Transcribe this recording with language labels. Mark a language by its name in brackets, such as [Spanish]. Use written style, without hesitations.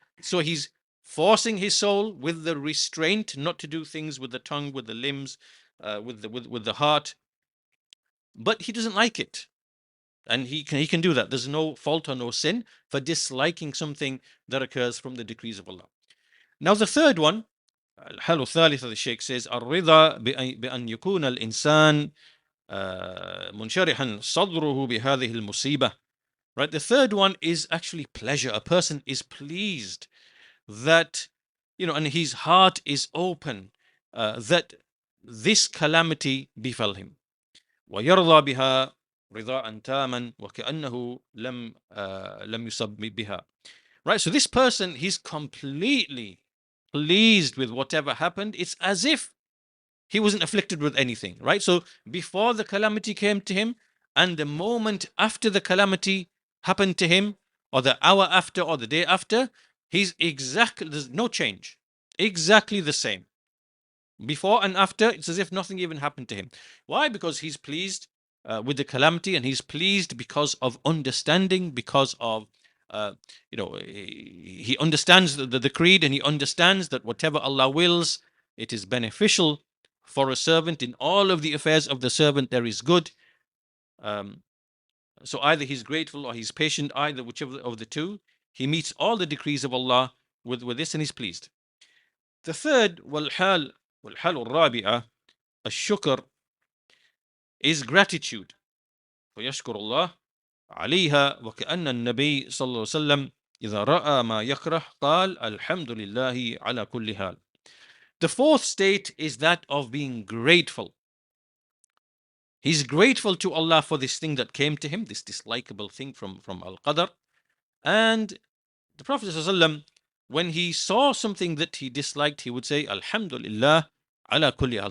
[English] So he's forcing his soul with the restraint not to do things with the tongue, with the limbs, with the heart. But he doesn't like it. And he can do that. There's no fault or no sin for disliking something that occurs from the decrees of Allah. Now the third one, [Arabic] الحالة الثالثة, [English] the Sheikh says [Arabic] الرضا بأن يكون الإنسان منشرحا صدره بهذه المصيبة. [English] Right, the third one is actually pleasure. A person is pleased that, and his heart is open, that this calamity befell him. [Arabic] ويرضى بها رضاء تاما وكأنه لم يصب بها. [English] Right, so this person, he's completely pleased with whatever happened. It's as if he wasn't afflicted with anything, right? So before the calamity came to him and the moment after the calamity happened to him, or the hour after or the day after, there's no change. Exactly the same. Before and after, it's as if nothing even happened to him. Why? Because he's pleased with the calamity, and he's pleased because of understanding, because of he understands the creed, and he understands that whatever Allah wills, it is beneficial for a servant. In all of the affairs of the servant there is good. So either he's grateful or he's patient, either whichever of the two. He meets all the decrees of Allah with this, and he's pleased. The third, [Arabic] والحال الرابعة الشكر, [English] is gratitude. [Arabic] فيشكر الله عليها وكأن النبي صلى الله عليه وسلم إذا رأى ما يكره قال الحمد لله على كل حال. [English] The fourth state is that of being grateful. He's grateful to Allah for this thing that came to him, this dislikable thing from Al-Qadr. And the Prophet ﷺ, when he saw something that he disliked, he would say, [Arabic] Alhamdulillah ala kulli hal.